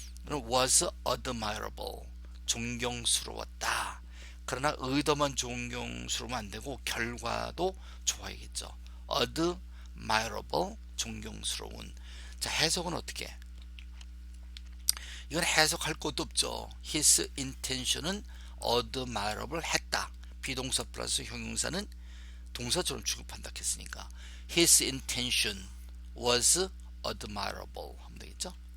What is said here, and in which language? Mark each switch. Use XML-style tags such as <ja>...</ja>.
<en>was admirable</en> <ko>존경스러웠다. 그러나 의도만 존경스러우면 안 되고 결과도 좋아야겠죠. admirable 존경스러운. 자, 해석은 어떻게? 이건 해석할 것도 없죠. his intention은 admirable 했다. 비동사 플러스 형용사는 동사처럼 취급한다 했으니까</ko> <en>his intention was admirable</en> <ko>하면 되겠죠.</ko>